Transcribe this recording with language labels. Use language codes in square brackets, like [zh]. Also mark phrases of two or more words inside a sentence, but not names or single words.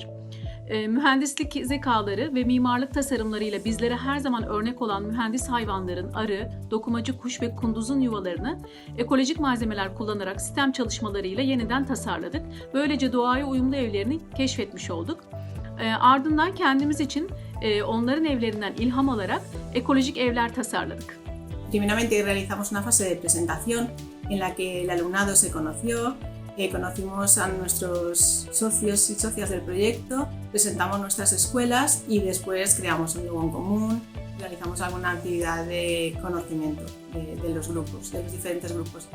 [tr] Mühendislik zekaları ve mimarlık tasarımlarıyla bizlere her zaman örnek olan mühendis hayvanların arı, dokumacı kuş ve kunduzun yuvalarını ekolojik malzemeler kullanarak sistem çalışmalarıyla yeniden tasarladık. Böylece doğaya uyumlu evlerini keşfetmiş olduk. Ardından kendimiz için onların evlerinden ilham alarak ekolojik evler tasarladık. [es] Primeramente realizamos una fase de presentación en la que el alumnado se conoció, conocimos a nuestros socios y socias del proyecto, presentamos nuestras escuelas y después creamos un logo en común, realizamos alguna actividad de conocimiento de los grupos, de los diferentes grupos.